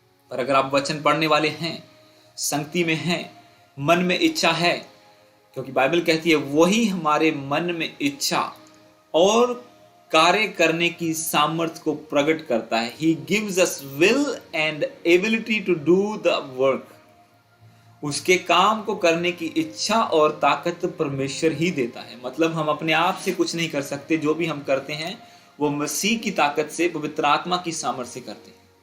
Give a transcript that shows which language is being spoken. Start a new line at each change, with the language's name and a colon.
Hindi: पर अगर आप वचन पढ़ने वाले हैं, संगति में हैं, मन में इच्छा है, क्योंकि बाइबल कहती है वही हमारे मन में इच्छा और कार्य करने की सामर्थ्य को प्रकट करता है।
English: He gives us will and ability to do the work.
Hindi: उसके काम को करने की इच्छा और ताकत परमेश्वर ही देता है। मतलब हम अपने आप से कुछ नहीं कर सकते, जो भी हम करते हैं वो मसीह की ताकत से, पवित्र आत्मा की सामर्थ्य से करते हैं।